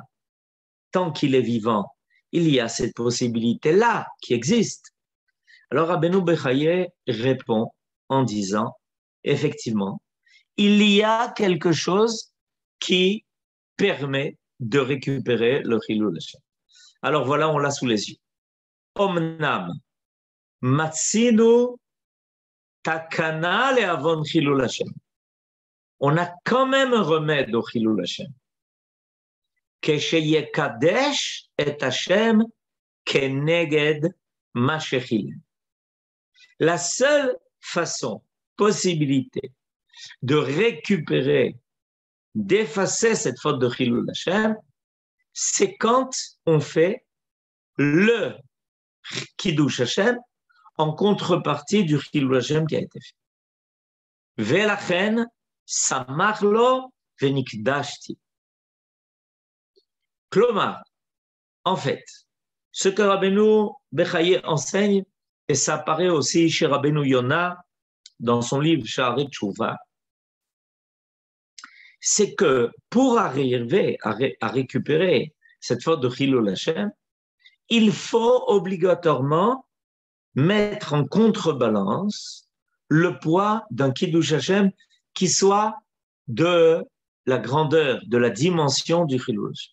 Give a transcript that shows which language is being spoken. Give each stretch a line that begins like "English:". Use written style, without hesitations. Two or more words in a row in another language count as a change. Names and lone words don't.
French: Tant qu'il est vivant, il y a cette possibilité-là qui existe. Alors Rabbeinu Bechaye répond en disant, effectivement, il y a quelque chose qui permet de récupérer le
Hebrew: חילול השם.
French: Alors voilà, on l'a sous les yeux.
Hebrew: אמנם מצינו תקנה לעוון חילול השם.
French: On a quand même un remède au
Hebrew: חילול השם. כשיקדש את השם כנגד מה שחילל.
French: La seule façon, possibilité de récupérer, d'effacer cette faute de
Hebrew: חילול השם,
French: c'est quand on fait le
Hebrew: קידוש השם
French: en contrepartie du
Hebrew: חילול השם
French: qui a été fait.
Hebrew: ולכן סמך לו ונקדשתי.
French: Klomar, en fait, ce que Rabbeinu Bechaye enseigne, et ça apparaît aussi chez Rabbeinu Yonah dans son livre Sha'arei Teshuvah, c'est que pour arriver à récupérer cette faute de
Hebrew: חילול השם,
French: il faut obligatoirement mettre en contrebalance le poids d'un
Hebrew: קידוש השם
French: qui soit de la grandeur, de la dimension du
Hebrew: חילול השם.